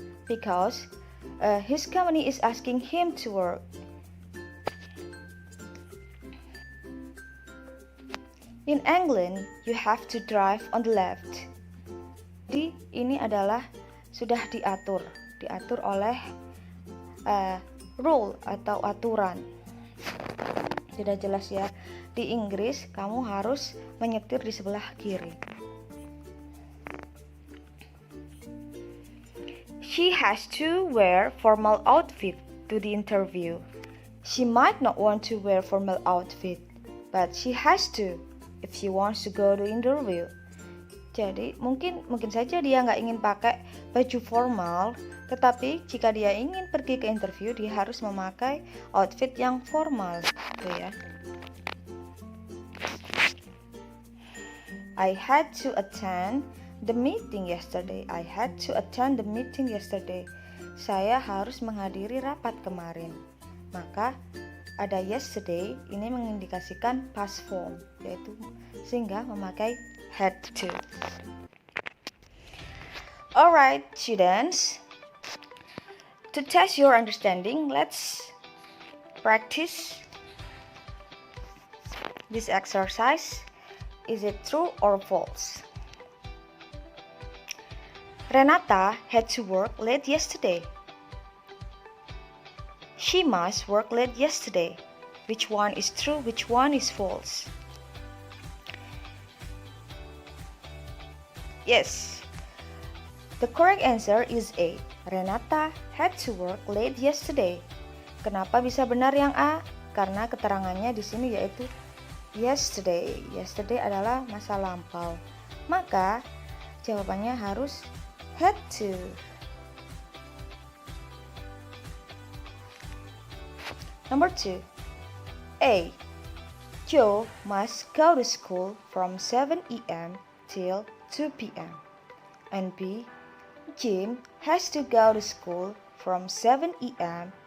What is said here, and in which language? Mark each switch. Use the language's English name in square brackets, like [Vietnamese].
[English] Because his company is asking him to work. In England, you have to drive on the left. [Indonesian] Jadi, ini adalah sudah diatur oleh rule atau aturan. Sudah jelas ya. Di Inggris kamu harus menyetir di sebelah kiri. [English] She has to wear formal outfit to the interview. She might not want to wear formal outfit, but she has to if she wants to go to interview. [Indonesian] Jadi mungkin saja dia nggak ingin pakai baju formal, tetapi jika dia ingin pergi ke interview, dia harus memakai outfit yang formal, gitu ya. [English] I had to attend the meeting yesterday. I had to attend the meeting yesterday. [Indonesian] Saya harus menghadiri rapat kemarin. Maka ada yesterday ini mengindikasikan past form, yaitu sehingga memakai had to. [English] Alright, students. To test your understanding, let's practice this exercise. Is it true or false? Renata had to work late yesterday. She must work late yesterday. Which one is true? Which one is false? Yes. The correct answer is A. Renata had to work late yesterday. [Indonesian] Kenapa bisa benar yang A? Karena keterangannya di sini yaitu yesterday. Yesterday adalah masa lampau. Maka jawabannya harus had to. [English] Number 2. A. Joe must go to school from 7 a.m. till 2 p.m. And B. Jim has to go to school from 7 a.m.